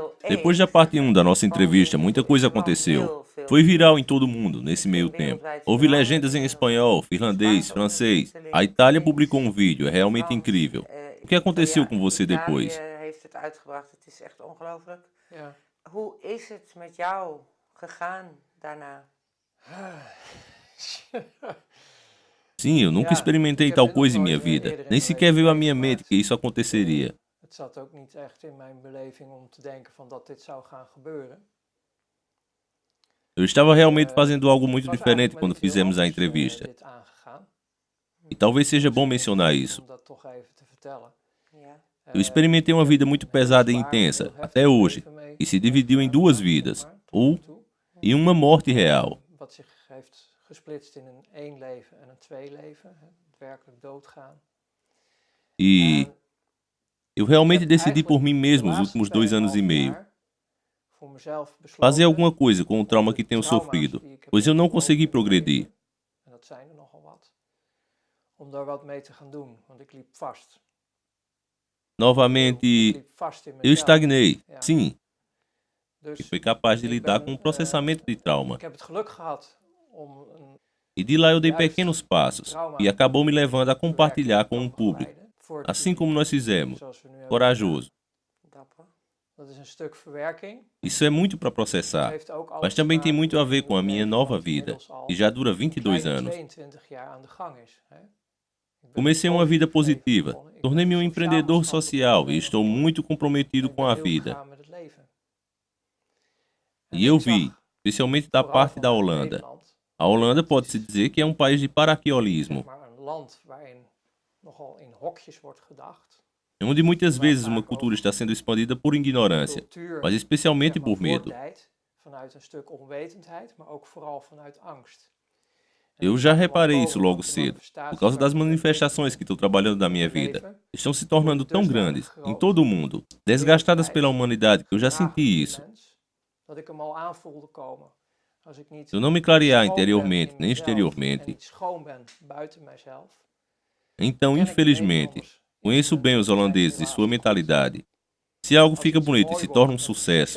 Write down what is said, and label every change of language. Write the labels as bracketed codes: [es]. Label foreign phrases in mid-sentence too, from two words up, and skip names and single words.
[pt] Depois da parte 1 da nossa entrevista, muita coisa aconteceu. Foi viral em todo mundo, nesse meio tempo. Houve legendas em espanhol, finlandês, francês. A Itália publicou um vídeo, é realmente incrível. O que aconteceu com você depois? [nl] heeft het uitgebracht. Het is echt ongelooflijk. Ja. Hoe is het met jou gegaan daarna? [pt] Sim, eu nunca experimentei tal coisa em minha vida. Nem sequer veio à minha mente que isso aconteceria. [nl] Het zat ook niet echt in mijn beleving om te denken van dat dit zou gaan gebeuren. [pt] Eu estava realmente fazendo algo muito [nl] Het was [pt] diferente [nl] eigenlijk [pt] quando [nl] met iets heel [pt] fizemos a [nl] anders, [pt] entrevista. [nl] dit aangegaan. [pt] E talvez seja bom mencionar isso. [nl] Om dat toch even te vertellen. Ja. [pt] Eu experimentei uma vida muito pesada e intensa, até hoje, e se dividiu em duas vidas, ou em uma morte real. [nl] Wat zich heeft gesplitst in een één leven en een twee leven. Het werkelijk doodgaan. [pt] E [nl] En [pt] eu realmente [nl] heb [pt] decidi por [nl] eigenlijk [pt] mim [nl] de [pt] mesmo os [nl] laatste [pt] últimos 2 anos e [nl] 2,5 [pt] meio. [nl] jaar voor mezelf besloten [pt] Fazer alguma coisa com o [nl] om [pt] trauma [nl] de [pt] que tenho [nl] trauma's [pt] sofrido, [nl] die ik heb [pt] pois eu não [nl] opgelopen [pt] consegui [nl] in mijn [pt] progredir. [nl] leven, en dat zijn er nogal wat, om daar wat mee te gaan doen, want ik liep vast. Ik [pt] Novamente, [nl] liep vast in [pt] eu [nl] mezelf. [pt] estagnei, [nl] Ja. [pt] sim, e [nl] Dus [pt] fui capaz de [nl] ik [pt] lidar [nl] ben, [pt] com o processamento de trauma. [nl] ik heb het geluk gehad om een [pt] E de lá eu dei [nl] juist [pt] pequenos passos, [nl] trauma [pt] e acabou me levando a [nl] verwerking [pt] compartilhar [nl] te [pt] com um [nl] mogen [pt] público, [nl] leiden voor het [pt] assim como [nl] publiek, [pt] nós fizemos, [nl] zoals we nu hebben gedaan. [pt] corajoso. [nl] Dapper. Dat is een stuk verwerking. [pt] Isso é muito para [nl] Het [pt] processar, [nl] heeft ook alles [pt] mas [nl] te [pt] também tem [nl] maken [pt] muito [nl] met [pt] a ver [nl] een [pt] com a [nl] nieuw [pt] minha [nl] leven [pt] nova [nl] wat [pt] vida, [nl] inmiddels al [pt] que já dura [nl] een [pt] 22 [nl] kleine [pt] anos. [nl] 22 jaar aan de gang is. Hè? Ik ben [pt] Comecei uma vida [nl] positief leven [pt] positiva, [nl] begonnen. Ik ben [pt] tornei-me um [nl] sociaal [pt] empreendedor [nl] maatschappelijk [pt] social e [nl] ondernemer [pt] estou [nl] geworden. [pt] muito comprometido [nl] Ik [pt] com [nl] ben [pt] a [nl] heel [pt] vida. [nl] gegaan met het leven. [pt] E [nl] En [pt] eu [nl] ik [pt] vi, [nl] zag [pt] especialmente da [nl] vooral [pt] parte da [nl] vanuit [pt] Holanda. [nl] Nederland, [pt] A Holanda [nl] Nederland [pt] pode-se [nl] is [pt] dizer que é um país de [nl] zeg [pt] paraqueolismo, [nl] maar een land waarin nogal in hokjes wordt gedacht, [pt] onde muitas [nl] waar [pt] vezes uma [nl] vaak [pt] cultura [nl] ook [pt] está sendo expandida por ignorância, [nl] cultuur [pt] mas [nl] zeg [pt] especialmente [nl] maar [pt] por medo. [nl] voortdijt vanuit een stuk onwetendheid, maar ook vooral vanuit angst. En [pt] Eu [nl] ik [pt] já [nl] zag er wat [pt] reparei isso [nl] bovenop [pt] logo [nl] de [pt] cedo, por [nl] manifestaties [pt] causa [nl] waar [pt] das [nl] ik mee bezig [pt] manifestações que [nl] ben [pt] estou trabalhando na [nl] in [pt] minha [nl] mijn [pt] vida. [nl] leven, [pt] Estão se [nl] word [pt] tornando [nl] ik [pt] tão [nl] dusdanig [pt] grandes em [nl] groot, [pt] todo o mundo, desgastadas pela [nl] wereldwijd, [pt] humanidade, que eu já [nl] gedragen [pt] senti [nl] door die [pt] isso. [nl] mens, dat ik hem al aanvoelde komen. Als ik niet [pt] Se eu não me clarear [nl] schoon ben [pt] interiormente [nl] in [pt] nem [nl] mezelf en [pt] exteriormente, [nl] niet schoon ben buiten mijzelf, [pt] então, [nl] ken ik de [pt] infelizmente, [nl] Nederlanders in [pt] conheço bem os [nl] zijn [pt] holandeses e [nl] relatie [pt] sua [nl] tot God. [pt] mentalidade. Se algo [nl] Als [pt] fica [nl] iets [pt] bonito e [nl] mooi [pt] se torna [nl] wordt [pt] um [nl] en [pt] sucesso,